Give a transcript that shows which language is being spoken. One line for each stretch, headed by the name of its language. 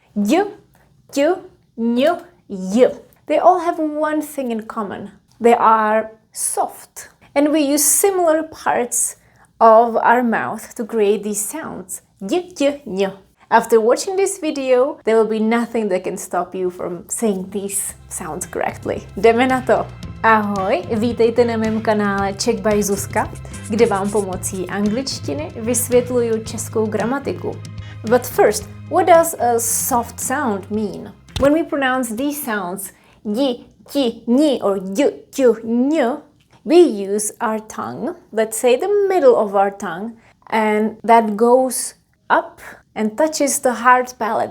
English: Y, y, ny, y. They all have one thing in common. They are soft. And we use similar parts of our mouth to create these sounds. Y, y, ny. After watching this video, there will be nothing that can stop you from saying these sounds correctly.
Czech: Jdeme na to! Ahoj, vítejte na mém kanále Czech by Zuzka, kde vám pomocí angličtiny vysvětluju českou gramatiku.
English: But first, what does a soft sound mean? When we pronounce these sounds, yi, ti, ni, or yu, yu, ny, we use our tongue, let's say the middle of our tongue, and that goes up and touches the hard palate.